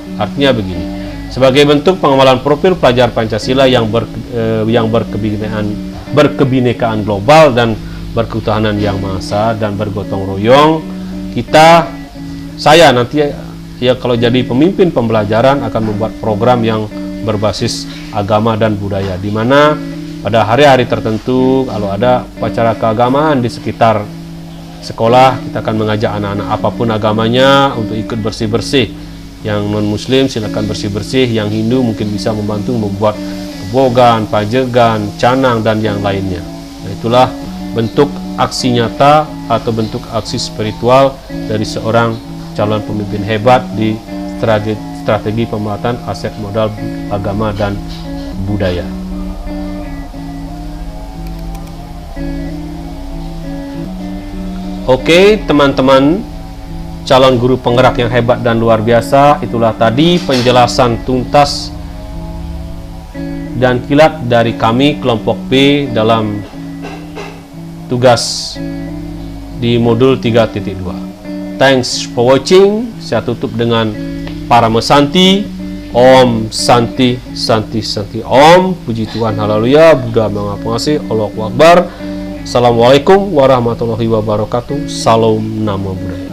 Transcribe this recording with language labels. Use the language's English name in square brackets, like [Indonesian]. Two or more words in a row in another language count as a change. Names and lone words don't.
[Indonesian] Artinya begini, sebagai bentuk pengamalan profil pelajar Pancasila yang berkebinekaan global dan berketuhanan yang Maha Esa dan bergotong royong, saya nanti ya kalau jadi pemimpin pembelajaran akan membuat program yang berbasis agama dan budaya, di mana pada hari-hari tertentu kalau ada upacara keagamaan di sekitar sekolah, kita akan mengajak anak-anak apapun agamanya untuk ikut bersih-bersih. Yang non-muslim silakan bersih-bersih, yang Hindu mungkin bisa membantu membuat kebogan, pajegan, canang dan yang lainnya. Nah, itulah bentuk aksi nyata atau bentuk aksi spiritual dari seorang calon pemimpin hebat di strategi pemanfaatan aset modal agama dan budaya. Oke, teman-teman calon guru penggerak yang hebat dan luar biasa, itulah tadi penjelasan tuntas dan kilat dari kami kelompok B dalam tugas di modul 3.2. [English] Thanks for watching. [Indonesian] Saya tutup dengan Parama Santi. [Sanskrit] ॐ शान्ति शान्ति शान्ति ॐ. [Indonesian] Puji Tuhan, haleluya. Buddha Maha Pengasih. [Arabic] الله أكبر. السلام عليكم ورحمة الله وبركاته. [Indonesian] Salam [Pali] Namo Buddhaya.